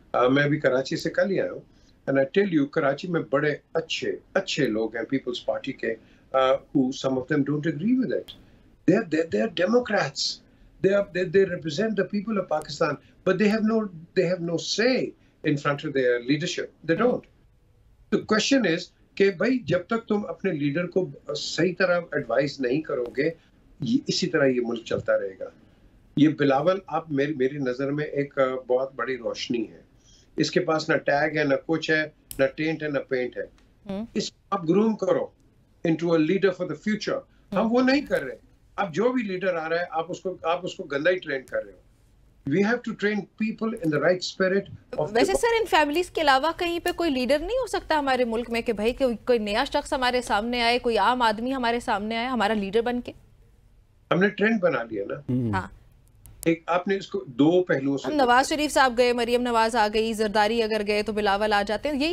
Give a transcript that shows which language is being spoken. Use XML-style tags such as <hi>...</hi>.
<hi>मैं अभी कराची से कल ही आया हूँ,</hi> <en>and I tell you,</en> <hi>Karachi में बड़े अच्छे लोग हैं पीपल्स पार्टी के,</hi> <en>who some of them don't agree with it. They are Democrats. They represent the people of Pakistan, but they have no say in front of their leadership. They don't. The question is</en> <hi>कि भाई जब तक तुम अपने leader को सही तरह advice नहीं करोगे, इसी तरह ये मुल्क चलता रहेगा। ये बिलावल आप मेरी नजर में एक बहुत बड़ी रोशनी है। इसके पास ना टैग है, ना कुछ है, ना टेंट है, ना पेंट है। इसको आप ग्रूम करो</hi> <en>Into a leader for the future.</en> <hi>हम वो नहीं कर रहे। अब जो भी लीडर आ रहा है आप उसको गंदा ही ट्रेन कर रहे हो।</hi> <en>We have to train people in the right spirit of</en> <hi>वैसे सर, इन फैमिलीज के अलावा कहीं पे कोई लीडर नहीं हो सकता हमारे मुल्क में कि भाई कोई नया शख्स हमारे सामने आए, कोई आम आदमी हमारे सामने आए हमारा लीडर बन के? हमने ट्रेंड बना लिया ना। हाँ, एक आपने इसको दो पहलुओं से, नवाज शरीफ साहब गए, मरियम नवाज आ गई, जरदारी अगर गए तो बिलावल आ जाते हैं।</hi>